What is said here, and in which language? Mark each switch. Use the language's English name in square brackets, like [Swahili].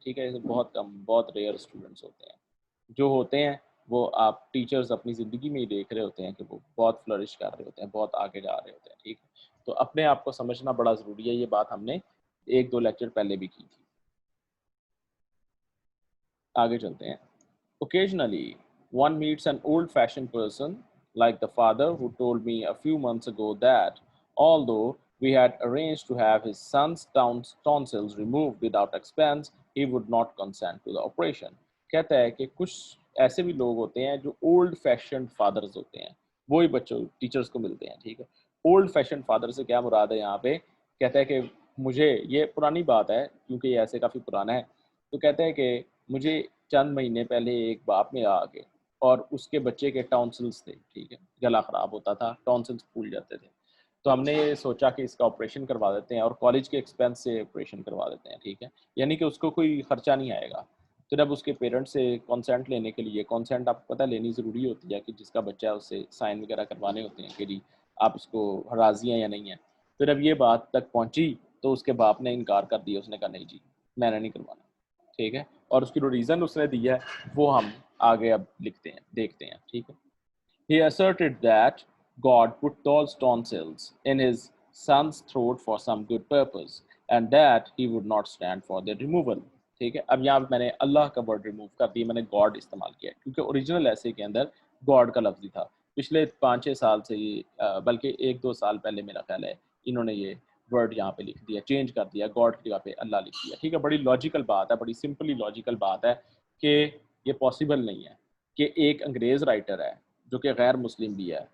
[Urdu] ٹھیک ہے, بہت کم, بہت ریئر اسٹوڈنٹس ہوتے ہیں. جو ہوتے ہیں وہ آپ ٹیچرز اپنی زندگی میں ہی دیکھ رہے ہوتے ہیں کہ وہ بہت فلرش کر رہے ہوتے ہیں, بہت آگے جا رہے ہوتے ہیں. ٹھیک ہے, تو اپنے آپ کو سمجھنا بڑا ضروری ہے. یہ بات ہم نے 1-2 لیکچر پہلے بھی کی تھی. آگے چلتے ہیں. [English] Occasionally, one meets an old-fashioned person, like the father who told me a few months ago that, although we had arranged to have his son's tonsils removed without expense, he would not consent to the operation. [Urdu] کہتا ہے کہ کچھ ایسے بھی لوگ ہوتے ہیں جو اولڈ فیشنڈ فادرز ہوتے ہیں, وہی بچوں ٹیچرز کو ملتے ہیں. ٹھیک ہے, اولڈ فیشنڈ فادر سے کیا مراد ہے یہاں پہ, کہتا ہے کہ مجھے, یہ پرانی بات ہے کیونکہ یہ ایسے کافی پرانا ہے, تو کہتا ہے کہ مجھے چند مہینے پہلے ایک باپ میں آ کے, اور اس کے بچے کے ٹونسلز تھے. ٹھیک ہے, گلا خراب ہوتا تھا, ٹونسلز پھول جاتے تھے, تو ہم نے سوچا کہ اس کا آپریشن کروا دیتے ہیں اور کالج کے ایکسپینس سے آپریشن کروا دیتے ہیں. ٹھیک ہے, یعنی کہ اس کو کوئی خرچہ نہیں آئے گا. تو جب اس کے پیرنٹس سے کانسینٹ لینے کے لیے, کانسینٹ آپ کو پتہ لینی ضروری ہوتی ہے کہ جس کا بچہ ہے اس سے سائن وغیرہ کروانے ہوتے ہیں کہ جی آپ اس کو راضی ہیں یا نہیں ہیں. تو جب یہ بات تک پہنچی تو اس کے باپ نے انکار کر دیا, اس نے کہا نہیں جی میں نے نہیں کروانا. ٹھیک ہے, اور اس کی جو ریزن اس نے دی ہے وہ ہم آگے اب لکھتے ہیں, دیکھتے ہیں. ٹھیک ہے, [English] he asserted that God put those tonsils in his son's throat for some good purpose and that he would not stand for their removal. [Urdu] ٹھیک ہے, اب یہاں میں نے اللہ کا ورڈ ریموو کر دیا, میں نے گاڈ استعمال کیا کیونکہ اوریجنل ایسے کے اندر گاڈ کا لفظ ہی تھا. پچھلے 5-6 سال سے یہ بلکہ 1-2 سال پہلے میرا خیال ہے انہوں نے یہ ورڈ یہاں پہ لکھ دیا, چینج کر دیا, گاڈ کی جگہ پہ اللہ لکھ دیا. ٹھیک ہے, بڑی لاجیکل بات ہے, بڑی سمپلی لاجیکل بات ہے کہ یہ پاسبل نہیں ہے کہ ایک انگریز رائٹر ہے جو کہ غیر مسلم بھی ہے.